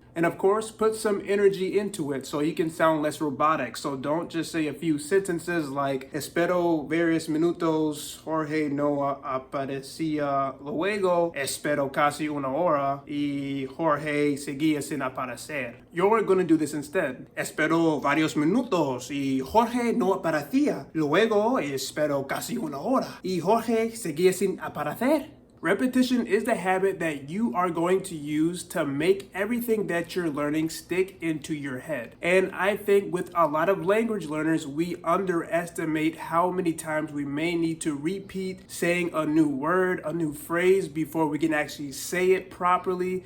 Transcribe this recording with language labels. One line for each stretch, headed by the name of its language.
English: And of course, put some energy into it so you can sound less robotic. So don't just say a few sentences like,
Spanish: espero varios minutos, Jorge no aparecía luego, espero casi una hora, y Jorge seguía sin aparecer.
English: You're going to do this instead.
Spanish: Espero varios minutos, y Jorge no aparecía luego, espero casi una hora, y Jorge seguía sin aparecer.
English: Repetition is the habit that you are going to use to make everything that you're learning stick into your head. And I think with a lot of language learners, we underestimate how many times we may need to repeat saying a new word, a new phrase before we can actually say it properly.